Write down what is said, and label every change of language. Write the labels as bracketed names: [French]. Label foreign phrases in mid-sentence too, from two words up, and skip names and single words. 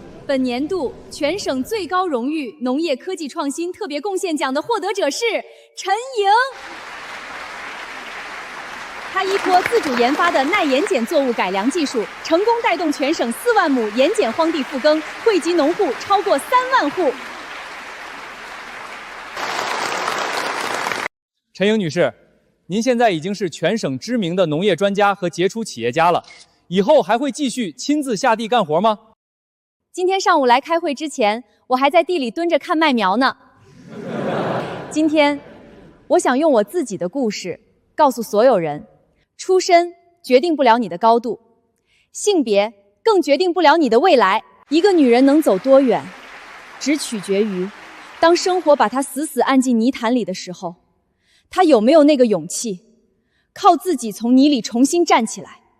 [Chinese] 本年度全省最高荣誉农业科技创新特别贡献奖的获得者是陈莹。他依托自主研发的耐盐碱作物改良技術，成功带动全省4万亩盐碱荒地復耕，惠及農戶超過3萬戶。陳莹女士，您現在已經是全省知名的農業專家和傑出企業家了，以後還會繼續親自下地幹活嗎？今天上午來開會之前，我還在地裡蹲着看麥苗呢。今天，我想用我自己的故事告訴所有人，出身決定不了你的高度，性別更決定不了你的未來。一個女人能走多遠，只取決於當生活把她死死按進泥潭裡的時候，她有沒有那個勇氣，靠自己從泥裡重新站起來。